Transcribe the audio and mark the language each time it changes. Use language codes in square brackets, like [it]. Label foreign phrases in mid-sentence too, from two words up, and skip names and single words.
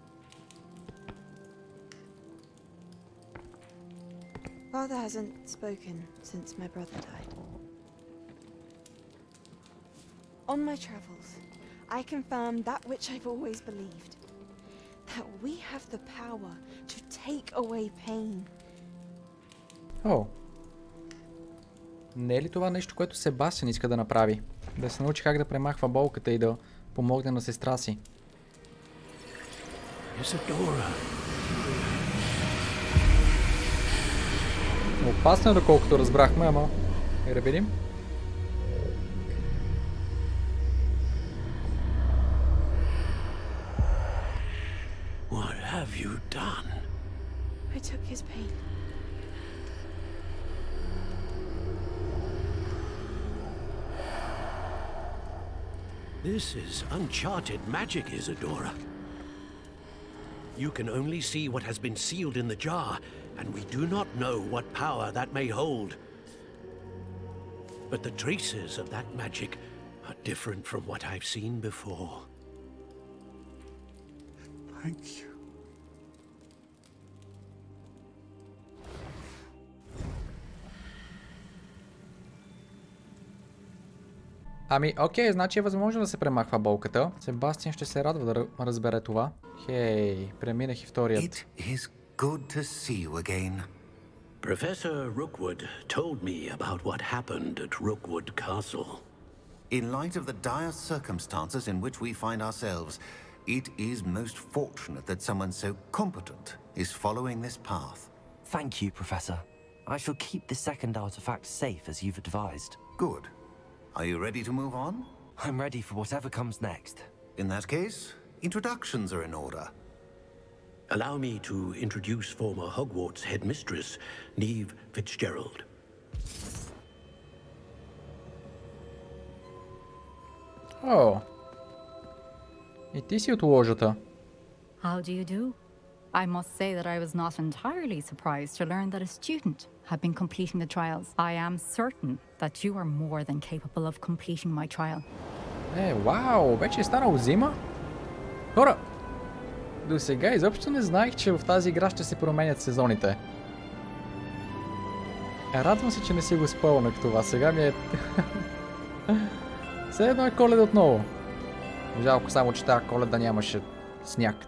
[en] Father hasn't spoken since my brother died. On my travels, I confirmed that which I've always believed. That we have the power to take away pain. [bg] О. Не е ли това нещо, което Себастиан иска да направи? Да се научи как да премахва болката и да помогне на сестра си. Isadora. Опасно е, доколкото разбрахме, ама... Да видим. [en] What have you done? I took his pain. This is uncharted magic, Isadora. You can only see what has been sealed in the jar, and we do not know what power that may hold. But the traces of that magic are different from what I've seen before. Thank you. [bg] Ами, окей, значи е възможно да се премахва болката. Себастиан ще се радва да разбере това. Хей, преминах и вторият. [en] It is good to see you again. Professor Rookwood told me about what happened at Rookwood Castle. In light of the dire circumstances in which we find ourselves, it is most fortunate that someone so competent is following this path. Thank you, Professor. I shall keep the second artifact safe as you've advised. Good. Are you ready to move on? I'm ready for whatever comes next. In that case, introductions are in order. Allow me to introduce former Hogwarts headmistress, Neve Fitzgerald. [bg] О, и ти си от ложата. [en] How do you do? I must say that I was not entirely surprised to learn that a student had been completing the trials. I am certain that you are more than capable of completing my trial. [bg] Вау, вече е станало зима? Хора, до сега изобщо не знаех, че в тази игра ще се променят сезоните. Радвам се, че не си го спълнах това. Сега ми е... Все едно е Коледа отново. Жалко само, че тази Коледа нямаше сняг.